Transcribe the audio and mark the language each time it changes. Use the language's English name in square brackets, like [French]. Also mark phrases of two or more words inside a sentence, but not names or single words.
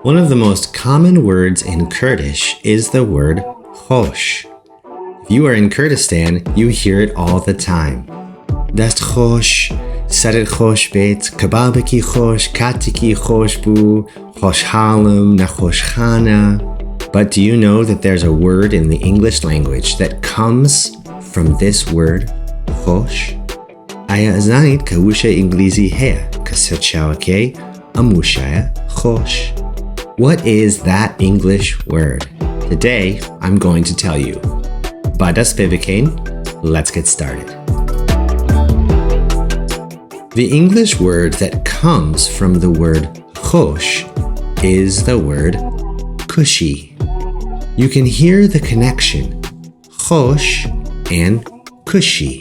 [English] One of the most common words in Kurdish is the word خوش. If you are in Kurdistan, you hear it all the time. [Central Kurdish] دست خوش، سرت خوش بیت، کبابکی خوش، کاتکی خوش بو، خوشحالم، نخوشخانه. [English] But do you know that there's a word in the English language that comes from this word, خوش? [Central Kurdish] آیا زانید که وشەی ئینگلیزی هەیە که سەرچاوەکەی ئەم وشەیە خوش؟ [English] What is that English word? Today, I'm going to tell you. [Central Kurdish] با دەست پێ بکەین, [English] let's get started. The English word that comes from the word خوش is the word Cushy. You can hear the connection, خوش and Cushy.